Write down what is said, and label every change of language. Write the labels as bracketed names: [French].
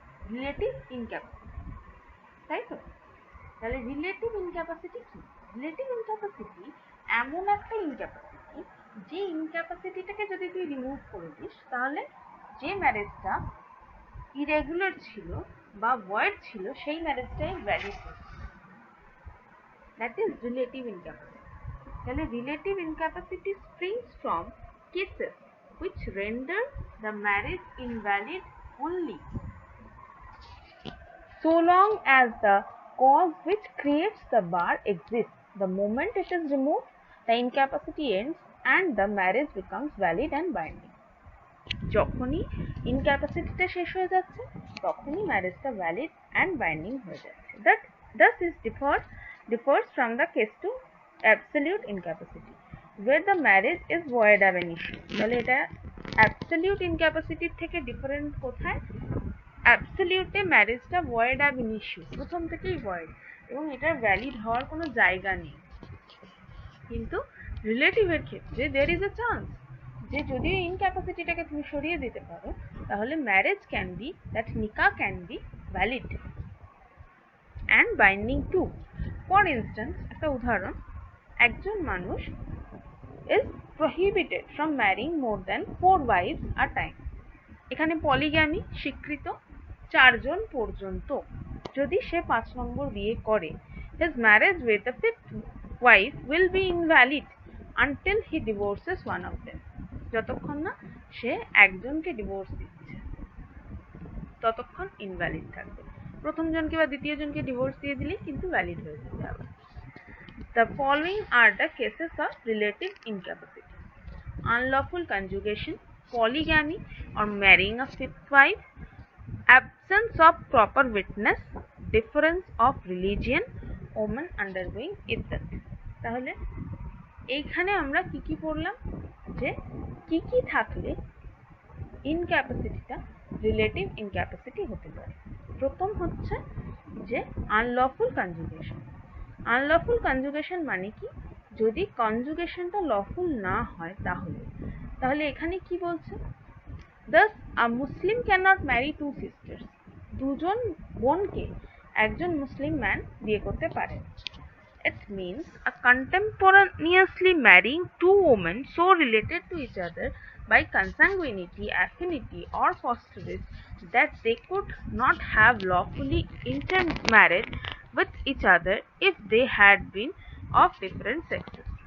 [Bangla] Relative ইনক্যাপাসিটি, তাই তো? তাহলে রিলেটিভ ইনক্যাপাসিটি কি? রিলেটিভ ইনক্যাপাসিটি এমন একটা ইনক্যাপাসিটি, যে ইনক্যাপাসিটিটাকে যদি তুই রিমুভ করে দিস, তাহলে যে ম্যারেজটা ইরেগুলার ছিল বা ভয়েড ছিল, সেই ম্যারেজটাই ভ্যালিড হবে। [English] That is relative incapacity. [Bangla] তাহলে relative ইনক্যাপাসিটি [English] springs from cases which render the marriage invalid only so long as the cause which creates the bar exists. The moment it is removed, the incapacity ends and the marriage becomes valid and binding. [Bangla] যখনই ইনক্যাপাসিটিটা শেষ হয়ে যাচ্ছে, তখনই ম্যারেজটা valid and binding হয়ে যাচ্ছে। [English] That thus is differs from the case to absolute incapacity, where the marriage is void ab initio. [Bangla] তাহলে এটা absolute ইনক্যাপাসিটির থেকে ডিফারেন্ট কোথায়? অ্যাবসলিউটে ম্যারেজটা ভয়েড অ্যাব ইনিশিও, প্রথম থেকেই ভয়েড, এবং এটার ভ্যালিড হওয়ার কোনো জায়গা নেই। কিন্তু রিলেটিভের ক্ষেত্রে দেয়ার ইজ এ চান্স যে যদি ইনক্যাপাসিটিটাকে তুমি সরিয়ে দিতে পারো, তাহলে ম্যারেজ ক্যান বি, দ্যাট নিকা can be valid and binding two. [English] For instance, একটা উদাহরণ, একজন মানুষ is prohibited from marrying more than 4 wives at time. [Bangla] এখানে পলিগ্যামি স্বীকৃত 4 জন পর্যন্ত। যদি সে 5 নম্বর বিয়ে করে, [English] his marriage with the 5th wife will be invalid until he divorces one of them. [Bangla] যতক্ষণ না সে একজনকে ডিভোর্স দিচ্ছে, ততক্ষণ ইনভ্যালিড থাকবে। প্রথম জনকে বা দ্বিতীয় জনকে ডিভোর্স দিয়ে দিলেই কিন্তু ভ্যালিড হয়ে যাবে আবার। [English] The following are the cases of relative incapacity: unlawful conjugation, polygamy or marrying a 5th wife, absence of proper witness, difference of religion, woman undergoing iddat. [Bangla] তাহলে এইখানে আমরা কি পড়লাম? যে কি থাকলে ইনক্যাপাসিটিটা রিলেটিভ ইনক্যাপাসিটি হতে পারে। প্রথম হচ্ছে যে আনলফুল কনজুগেশন। আনলফুল কনজুগেশন মানে কি? যদি কনজুগেশনটা লফুল না হয়, তাহলে এখানে কি বলছে? [English] Thus, a Muslim cannot marry two sisters. [Bangla] দুজন বোনকে একজন মুসলিম ম্যান বিয়ে করতে পারে। [English] It means a contemporaneously marrying two women so related to each other by consanguinity, affinity or fosterage that they could not have lawfully intermarried with each other if they had been of different sexes.